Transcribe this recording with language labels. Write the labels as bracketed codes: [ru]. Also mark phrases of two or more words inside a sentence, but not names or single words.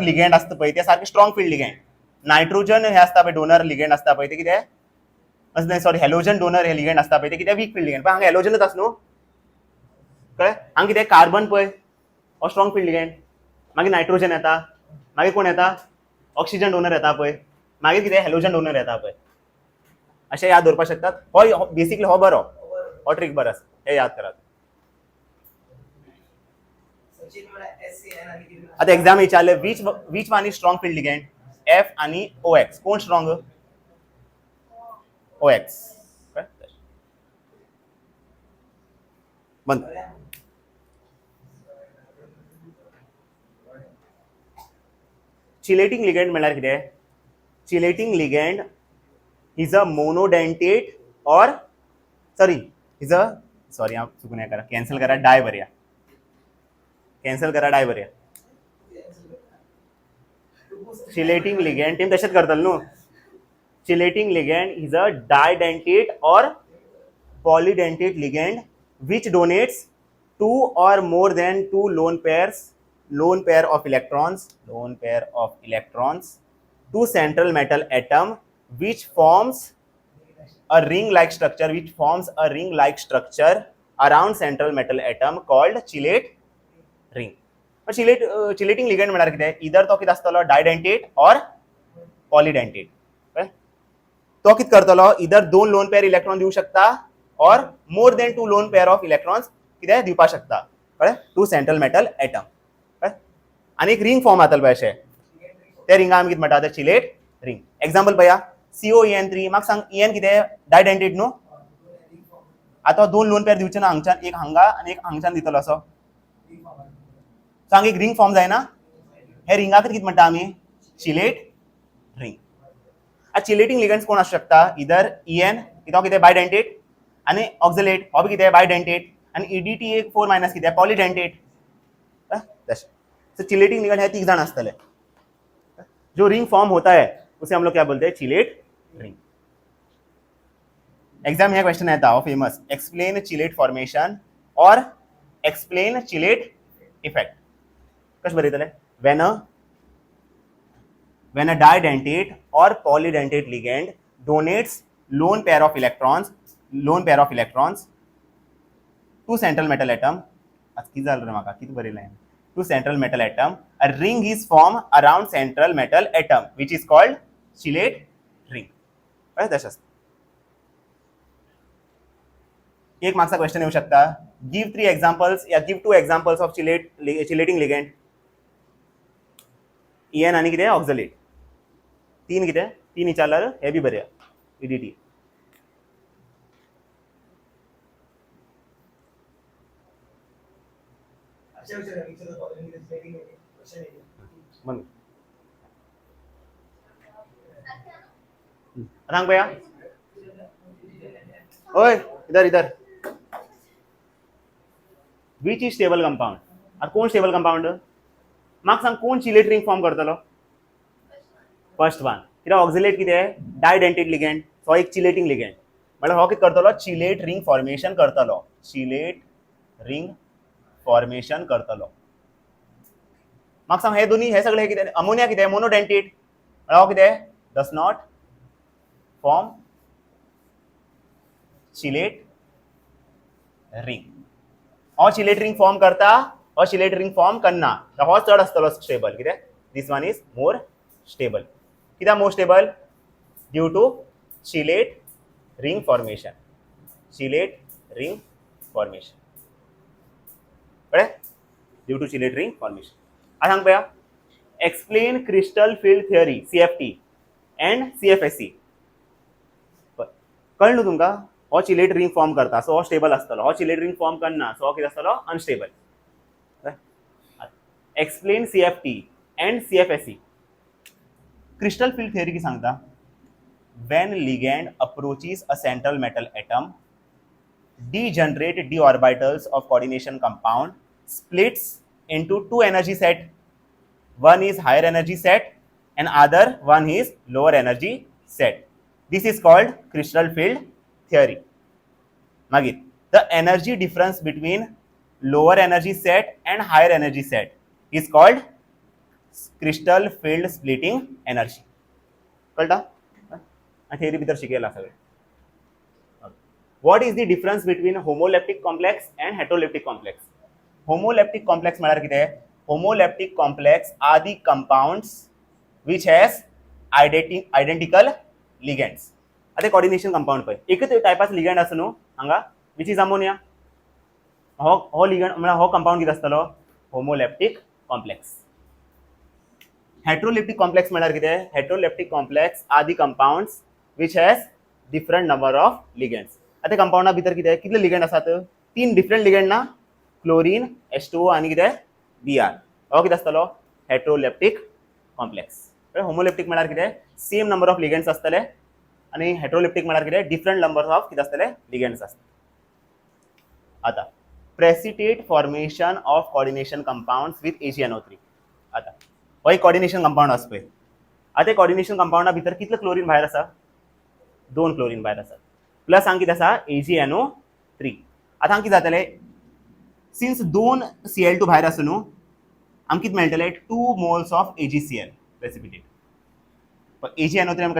[kok] लिगेंड आसता पळय ते सारके [en] strong field ligand [kok] नायट्रोजन हे आसता पळय [en] donor ligand [kok] आसता पळय ते कितें सॉरी [en] halogen donor [kok] हे लिगेंड आसता पळय ते कितें [en] weak field ligand [kok] पण हांगा हॅलोजनच आसा न्हू कळ्ळें हांगा कितें कार्बन पळय हो [en] strong field ligand [kok] मागीर नायट्रोजन येता मागीर कोण येता [en] oxygen donor [kok] येता पळय मागीर कितें [en] halogen donor [kok] येता पळय अशें याद दवरपाक शकतात हो बेसिकली हो बरो हो ट्रिक बरो आसा हे याद करात आता एग्जाम विचारले [en] which one is strong field ligand [kok] F आणि OX कोण स्ट्रॉंग OX बंद [en] chelating ligand [kok] म्हळ्यार कितें [en] chelating ligand is a monodentate [kok] और सॉरी चुकून करा कैंसल करा डाय बरया [en] chelating ligand [kok] तेम तशेंच करतले न्हू. [en] chelating ligand is a didentate और polydentate ligand which donates two or more than two lone pair of electrons to central metal atom which forms a ring like structure around central metal atom called chelate ring. chelating ligand [kok] म्हळ्यार कितें, इधर तो कितें आसतलो डायडेंटेट और पॉलीडेंटेट. तो कितें करतलो, इधर दोन [en] lone pair electron [kok] दिवू शकता और [en] more than two lone pair of electrons [kok] कितें दिवपाक शकता, कळ्ळें, [en] to central metal atom. [kok] आनी एक [en] ring form [kok] जातलो अशें, ते रिंगा आमी कितें म्हणटा, ते [en] chelate ring. [kok] एक्झाम्पल पळया, COEN3. म्हाका सांग, EN कितें डायडेंटेट न्हू. आतां दोन [en] lone pair [kok] दिवचे ना, हांगच्यान एक हांगा आनी एक हांगच्यान दितलो असो. सांग, एक [en] ring form [kok] जायना. हे रिंगाक कितें म्हणटा आमी, [en] chelate ring. chelating ligands [kok] कोण आसूं शकता, इधर EN तो कितें बायडेंटेट आनी ऑक्झलेट हो बी कितें बायडेंटेट आनी EDT 4- कितें पॉलीडेंटेट. तशें [en] chelating ligand [kok] हे 3 जाण आसतले. [hi] जो [en] ring form [hi] होता है उसे हम लोग क्या बोलते हैं, [en] chelate ring. [hi] एग्जाम में क्वेश्चन आता है फेमस, [en] explain chelate formation [hi] और [en] explain chelate effect. [kok] कशें बरयतले, [en] when a didentate or polydentate ligand donates lone pair of electrons to central metal atom, to central metal atom, a ring is formed around central metal atom which is called chelate ring. [kok] एक मार्क्सचा क्वेश्चन येऊ शकता, [en] गिव 3 examples या गिव 2 examples of chelating ligand. [kok] EN आणि कितें ऑक्झलेट. 3 कितें 3 विचारल्यार हे बी बरें, EDT. सांग भैया, ओय इधर [en] which is stable compound. [kok] आता कोण [en] stable compound, [kok] म्हाका सांग, कोण [en] chelate ring form [kok] करतलो. [en] first one. [kok] कित्याक ऑक्झलेट कितें [en] didentate ligand, [kok] सो एक [en] chelating ligand [kok] म्हळ्यार हो कितें करतलो, [en] chelate ring formation [kok] करतलो. [en] chelate ring formation [kok] करतलो. म्हाका सांग, हे दोन्ही हे सगळे कितें, अमोनिया कितें मोनोडेंटेट म्हळ्यार हो कितें [en] does not form chelate ring. [kok] हो [en] chelate ring form [kok] करता, हो [en] chelate ring form [kok] करना. हो चड आसतलो स्टेबल. [en] कितें, this one is more stable. कित्याक more stable, due to chelate ring formation. chelate ring formation, कळ्ळें, due to chelate ring formation. [kok] आता सांग पळया, [en] explain crystal field theory CFT and CFSE. [kok] कळ्ळें न्हू तुमकां, हो [en] chelate ring form [kok] करता, सो हो स्टेबल आसतलो. हो [en] chelate ring form [kok] करना, सो हो कितें आसतलो, अनस्टेबल. [en] explain CFT and CFSE. crystal field theory [kok] की सांगता, [en] when ligand approaches a central metal atom, degenerate d orbitals of coordination compound splits into 2 energy set. One is higher energy set and other one is lower energy set. This is called crystal field theory. Magit, the energy difference between lower energy set and higher energy set is called crystal field splitting energy. [kok] कळटा, थियरी भितर शिकयला सगळे. [en] What is the difference between homoleptic complex and heteroleptic complex? Homoleptic complex [kok] म्हळ्यार कितें, [en] homoleptic complex are the compounds which has identical ligands. [kok] आता [en] coordination compound [kok] पळय, एकच टायपाचो लिगेंड आसा न्हू हांगा, [en] which is ammonia. [kok] हो लिगेंड म्हळ्यार हो कंपाउंड कितें आसतलो, [en] homoleptic complex. heteroleptic complex [kok] म्हळ्यार कितें, [en] heteroleptic complex are the compounds which has different number of ligands. [kok] आता कंपाउंडा भितर कितें कितले लिगेंड आसात, 3 [en] different ligand [kok] ना, क्लोरीन H2O आनी कितें Br. हो कितें आसतलो, [en] heteroleptic complex. [kok] होमोलेप्टिक म्हळ्यार कितें, [en] same number of ligands [kok] आसतले आनी हेटेरोलेप्टिक म्हळ्यार कितें, [en] different number of [kok] कितें आसतले, लिगेंड्स आसतले. [en] आता precipitate formation of coordination compounds with AgNO3. [kok] आता हो एक [en] coordination compound [kok] आसा पळय, आता [en] coordination compound [kok] भितर कितले क्लोरीन भायर आसा 2 क्लोरीन भायर आसा प्लस हांगा कितें आसा AgNO3 आतां हांगा कितें जातलें सिन्स 2 Cl2 भायर आसा न्हू आमकां कितें मेळटलें 2 [en] moles of AgCl precipitate [kok] AgNO3 आमी